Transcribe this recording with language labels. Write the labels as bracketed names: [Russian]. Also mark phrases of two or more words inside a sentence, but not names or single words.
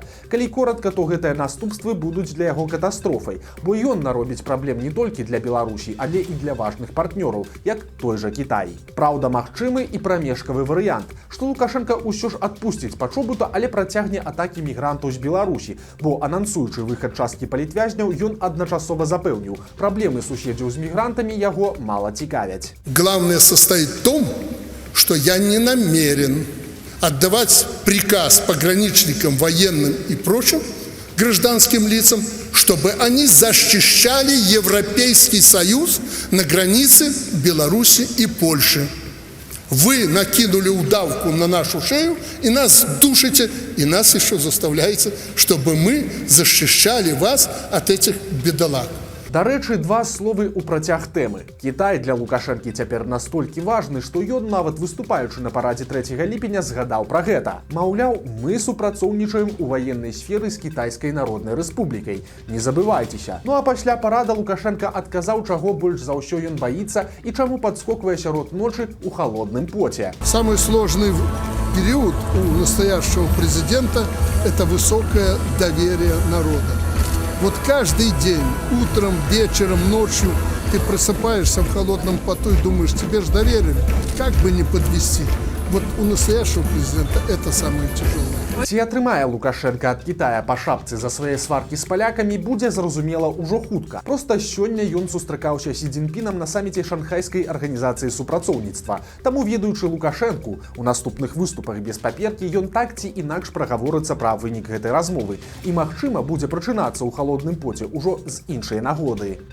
[Belarusian] Калі коратка, то гэтыя наступствы будуць для яго катастрофай, бо ён наробіць праблем не толькі для Беларусі, але і для важных партнёраў, як той жа Кітай. Праўда, магчымы і прамежкавы варыянт, што Лукашенка ўсё ж адпусціць пачобута, але працягне атакі мігрантаў з Беларусі, бо анансуючы выхад часткі палітвязняў, ён адначасова запэўніў, праблемы суседзяў з мігрантамі яго мала цікавяць. [Russian] Главное состоит в том, что я не намерен отдавать приказ пограничникам, военным и прочим гражданским лицам, чтобы они защищали Европейский Союз на границе Беларуси и Польши. Вы накинули удавку на нашу шею и нас душите, и нас еще заставляете, чтобы мы защищали вас от этих бедолаг. [Belarusian] Дарэчы, 2 словы ў працяг тэмы. Кітай для Лукашэнкі цяпер настолькі важны, што ён нават выступаючы на парадзе 3 ліпеня згадаў пра гэта. Маўляў, мы супрацоўнічаем у ваеннай сферы з Кітайскай Народнай Рэспублікай. Не забывайцеся. Ну а пасля парада Лукашенка адказаў, чаго больш за ўсё ён баіцца і чаму падскоквае сярод ночы ў халодным поце. [Russian] Самый сложный период у настоящего президента – это высокое доверие народа. Вот каждый день, утром, вечером, ночью ты просыпаешься в холодном поту и думаешь, тебе же доверили, как бы не подвести. Вот у настоящего президента это самое тяжелое. [Belarusian] Ці атрымае Лукашенка ад Китая па шапцы за свае сваркі з палякамі, будзе зразумела ўжо хутка. Проста сёння ён сустракаўся Сі Цзіньпінам на саміце Шанхайскай арганізацыі супрацоўніцтва. Таму, ведаючы Лукашэнку, у наступных выступах без паперкі ён так ці інакш прагаворыцца пра вынік гэтай размовы і, магчыма, будзе прачынацца ў халодным поце ўжо з іншай нагоды.